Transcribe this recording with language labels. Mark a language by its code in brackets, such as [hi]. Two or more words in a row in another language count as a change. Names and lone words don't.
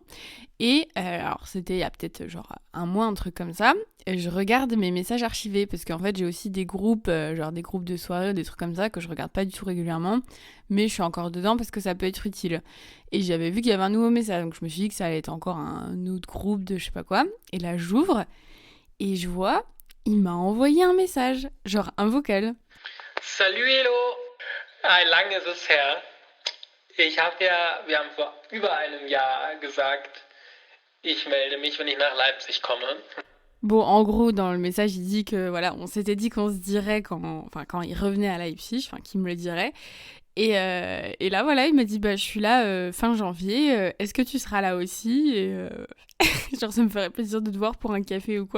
[fr] Et alors, c'était il y a peut-être genre un mois, un truc comme ça, et je regarde mes messages archivés, parce qu'en fait, j'ai aussi des groupes, genre des groupes de soirée, des trucs comme ça, que je regarde pas du tout régulièrement, mais je suis encore dedans parce que ça peut être utile. Et j'avais vu qu'il y avait un nouveau message, donc je me suis dit que ça allait être encore un autre groupe de je sais pas quoi. Et là, j'ouvre, et je vois, il m'a envoyé un message, genre un vocal. [de] Salut Elo, lange ist es her. Wir haben vor über einem Jahr gesagt, ich melde mich, wenn ich nach Leipzig komme. [fr] Bon, en gros, dans le message, il dit que voilà, on s'était dit qu'on se dirait quand il revenait à Leipzig, enfin qu'il me le dirait. Et là, voilà, il m'a dit, je suis là fin janvier, est-ce que tu seras là aussi? Et genre, ça me ferait plaisir de te voir pour un café ou quoi.